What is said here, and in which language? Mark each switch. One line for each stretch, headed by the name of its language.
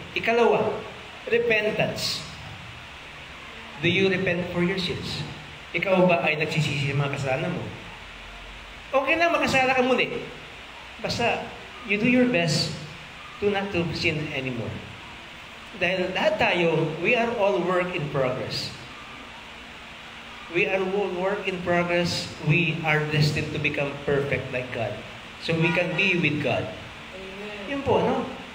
Filipino: Ikalawa,
English: repentance. Do you repent for your sins?
Filipino: Ikaw ba ay nagsisisi sa mga kasalanan mo? Okay na, makasala ka muli.
English: Basta, you do your best to not to sin anymore.
Filipino: Dahil lahat tayo,
English: we are all work in progress. We are all work in progress. We are destined to become perfect like God. So we can be with God.
Filipino: Yun po, no?